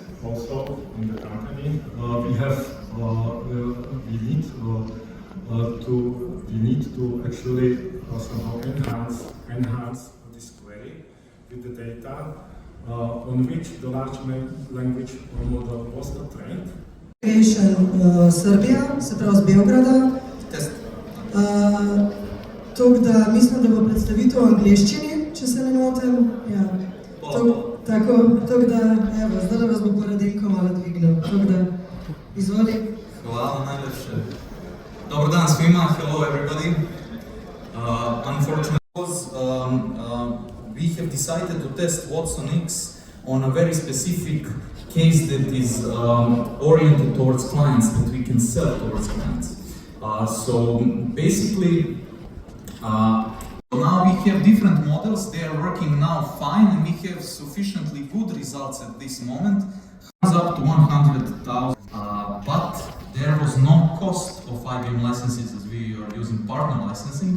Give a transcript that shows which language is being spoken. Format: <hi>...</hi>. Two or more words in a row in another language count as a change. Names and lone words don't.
<en>Also in the company, we need to actually somehow enhance this query with the data. on which the large language model was trained.</en> <sl>Srbija, se pravi z Beograda. Tako da mislim, da bo predstavitev v angleščini, če se ne motim. Ja. Tako da, evo, zdaj vas bo Paradenko malo dvignil. Tako da, izvoli. Hvala najlepše.</sl> <sr>Dobar dan svima,</sr> <en>hello everybody. Unfortunately, we have decided to test Watson X on a very specific case that is oriented towards clients, that we can sell towards clients. So basically, now we have different models, they are working now fine, and we have sufficiently good results at this moment, up to 100,000, but there was no cost of IBM licenses as we are using partner licensing.</en>